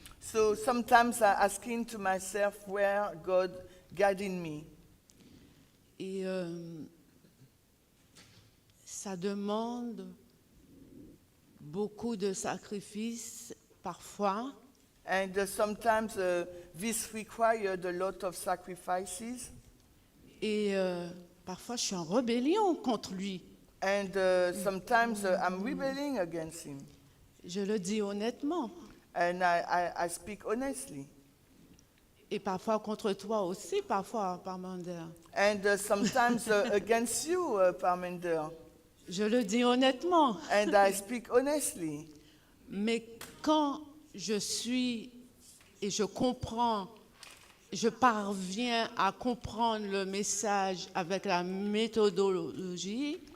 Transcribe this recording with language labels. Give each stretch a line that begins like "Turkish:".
English: so sometimes I asking to myself where God guiding me.
French: Et ça demande beaucoup de sacrifices parfois.
English: And sometimes this required a lot of sacrifices.
French: Et parfois, je suis en rébellion contre lui.
English: And sometimes I'm rebelling against him.
French: Je le dis honnêtement.
English: And I speak honestly.
French: Et parfois contre toi aussi, parfois, Parminder.
English: And sometimes against you, Parminder.
French: Je le dis honnêtement.
English: And I speak honestly.
French: Mais quand je suis et je comprends, je parviens à comprendre le message avec la méthodologie,